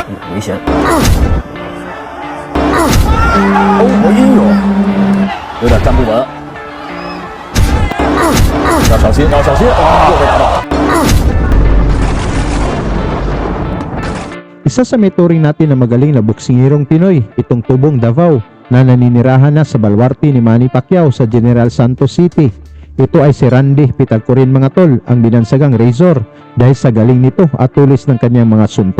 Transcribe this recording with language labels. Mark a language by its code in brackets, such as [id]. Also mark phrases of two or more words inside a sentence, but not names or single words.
[zh] 危险！哦，哎呦，有点站不稳，要小心，要小心！哇，又被打到。 [tl] Isa sa may turing natin na magaling na boksingirong Pinoy, itong Tubong Davao na naninirahan na sa balwarte ni Manny Pacquiao sa General Santos City. Ito ay si Randy Pitalcorin mga tol, ang binansagang Razor dahil sa galing nito at tulis ng kanyang mga suntok.